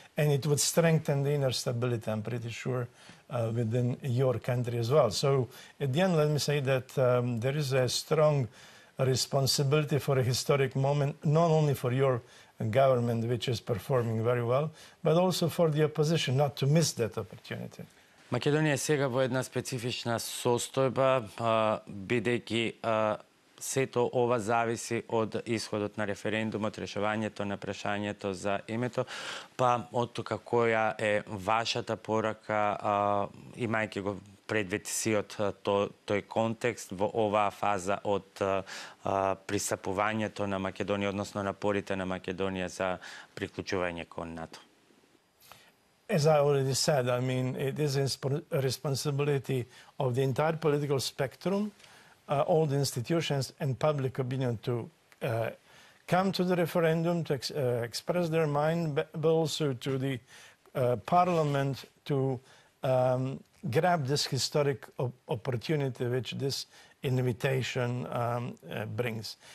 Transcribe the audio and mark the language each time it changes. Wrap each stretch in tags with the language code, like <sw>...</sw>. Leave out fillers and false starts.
<en>And it would strengthen the inner stability, I'm pretty sure, within your country as well. So at the end, let me say that there is a strong responsibility for a historic moment, not only for your government, which is performing very well, but also for the opposition, not to miss that opportunity.</en> <mk>Македонија е сега во една специфична состојба, бидејќи сето ова зависи од исходот на референдумот, решавањето на прашањето за името, па од тука која е вашата порака, имајќи го предвид сиот тој контекст во оваа фаза од пристапувањето на Македонија, односно напорите на Македонија за приклучување кон НАТО?</mk> <en>As I already said, I mean, it is a responsibility of the entire political spectrum, all the institutions and public opinion to come to the referendum, to express their mind, but also to the parliament to grab this historic opportunity which this invitation brings.</en>